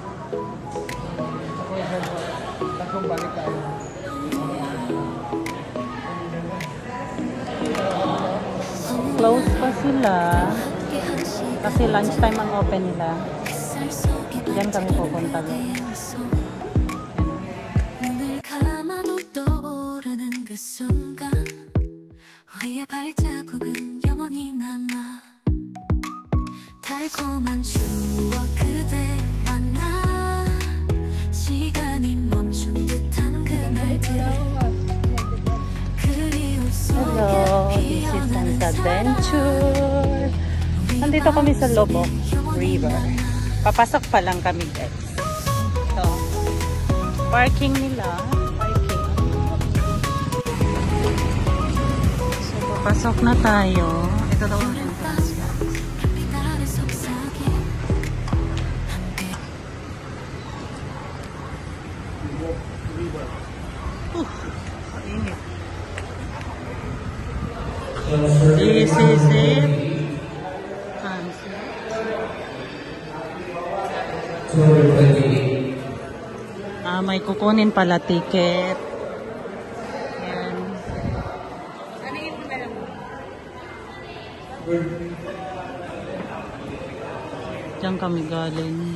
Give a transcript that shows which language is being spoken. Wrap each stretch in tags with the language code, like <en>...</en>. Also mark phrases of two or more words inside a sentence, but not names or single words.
<tl>Tatlong balik tayo. Close pa sila. Kasi lunchtime ang open nila. Diyan kami pupunta.</tl> <ko>달콤한 추억 그대 만나 시간이 멈춘 듯한 그날들 그리움</ko> <en>Hello, this is Sun's Adventure.</en> <tl>Nandito kami sa Lobok River. Papasok pa lang kami, guys. So, parking nila. Parking. So, papasok na tayo. Ito daw ang entrance. Mainit.</tl> <en>This is it.</en> <tl>May kukunin pala ticket. Yan. Diyan kami galing.</tl>